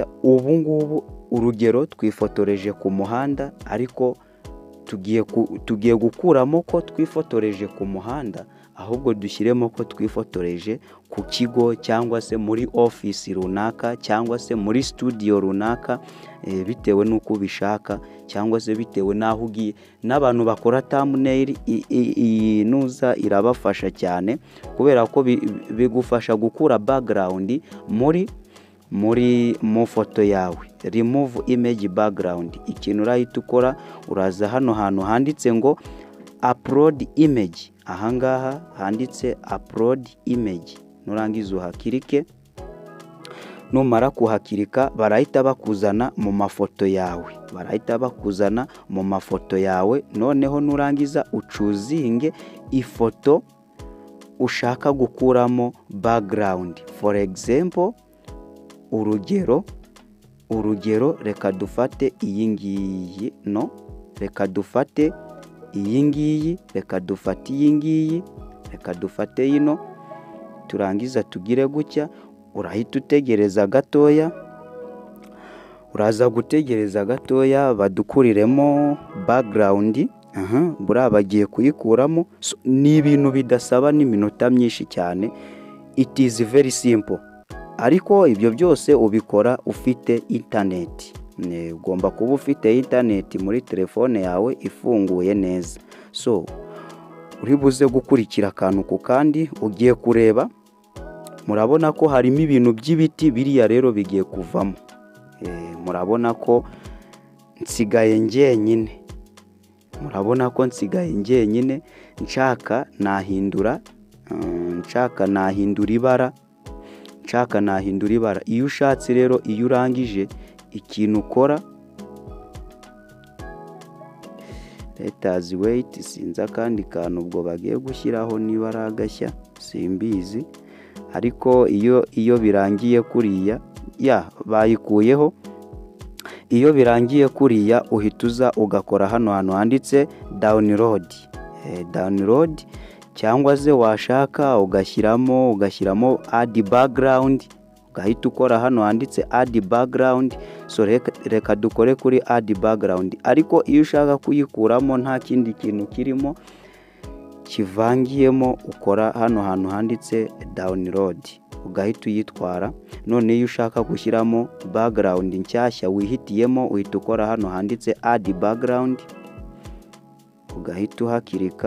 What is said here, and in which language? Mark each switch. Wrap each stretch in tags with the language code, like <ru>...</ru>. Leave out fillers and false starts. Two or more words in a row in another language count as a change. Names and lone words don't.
<rw>Ubu ngubu urugero twifotoreje ku muhanda, ariko tugiye gukuramo ko twifotoreje ku muhanda, ahubwo dushyiremo ko twifotoreje ku kigo cyangwa se muri office runaka cyangwa se muri studio runaka, bitewe nuko ubishaka cyangwa se bitewe naho ugiye. N'abantu bakora thumbnail inuza irabafasha cyane, kubera ko bigufasha gukura background mu foto yawe.</rw> <en>Remove image background.</en> <rw>Ikintu urahita ukora, uraza hano hantu handitse ngo</rw> <en>upload image.</en> <rw>Ahangaha handitse</rw> <en>upload image,</en> <rw>nurangiza uhakirike. Numara kuhakirika barahita bakuzana mu mafoto yawe. Noneho nurangiza ucuzinge ifoto ushaka gukuramo background.</rw> <en>For example,</en> <rw>urugero reka dufate iyi ngiyi, reka dufate yino. Turangiza tugire gutya, urahita utegereza gatoya. Uraza gutegereza gatoya badukuriremo background. Buriya bagiye kuyikuramo. Ni ibintu bidasaba n'iminota myinshi cyane,</rw> <en>it is very simple.</en> <rw>Ariko ibyo byose ubikora ufite internet. Ugomba kuba ufite internet muri telefone yawe ifunguye neza. So uri buze gukurikira akantu ku kandi, ugiye kureba. Murabona ko harimo ibintu by'ibiti, biriya rero bigiye kuvamo. Murabona ko nsigaye njyenyine. Nshaka nahindura ibara. Iyo ushatse rero, iyo urangije ikintu ukora,</rw> <en>let us wait,</en> <rw>sinza kandi kantu ubwo bagiye gushyiraho niba ari agashya simbizi. Ariko iyo birangiye kuriya, bayikuyeho. Iyo birangiye kuriya uhita uza ugakora hano hantu handitse download, cyangwa se washaka ugashyiramo</rw> <en>add background,</en> <rw>ugahita ukora hano handitse</rw> <en>add background.</en> <rw>So reka dukore kuri</rw> <en>add background.</en> <rw>Ariko iyo ushaka kuyikuramo nta kindi kintu kirimo kivangiyemo, ukora hano hantu handitse download, ugahita uyitwara. None iyo ushaka gushyiramo background nshyashya wihitiyemo, uhita ukora hano handitse</rw> <en>add background,</en> <rw>ugahita uhakirika.</rw>